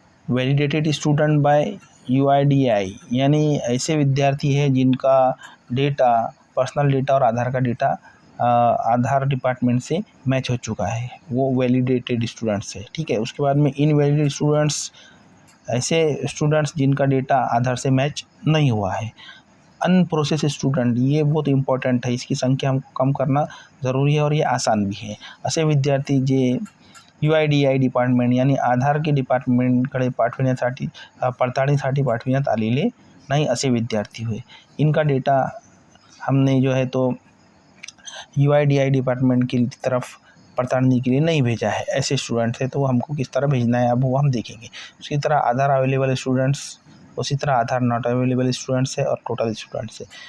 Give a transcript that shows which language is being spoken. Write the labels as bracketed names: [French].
[Hindi] Validated student bye UIDAI, यानी ऐसे विद्यार्थी है जिनका डेटा, पर्सनल डेटा और आधार का डेटा आधार डिपार्टमेंट से मैच हो चुका है, वो वैलिडेटेड स्टूडेंट्स है। ठीक है, उसके बाद में इनवैलिड स्टूडेंट्स, ऐसे स्टूडेंट्स जिनका डेटा आधार से मैच नहीं हुआ है। अनप्रोसेस स्टूडेंट, ये बहुत इंपॉर्टेंट है, इसकी संख्या हमको कम करना ज़रूरी है और ये आसान भी है। [Marathi] असे विद्यार्थी जे UIDAI डिपार्टमेंट यानी आधार के डिपार्टमेंटकडे पडताळणीसाठी पाठविण्यात आलेले नाही असे विद्यार्थी हुए। [Hindi] इनका डेटा हमने जो है तो UIDAI डिपार्टमेंट की तरफ पड़तालने के लिए नहीं भेजा है, ऐसे स्टूडेंट्स हैं, तो हमको किस तरह भेजना है अब वो हम देखेंगे। उसी तरह आधार अवेलेबल स्टूडेंट्स, उसी तरह आधार नॉट अवेलेबल स्टूडेंट्स है और टोटल स्टूडेंट्स है।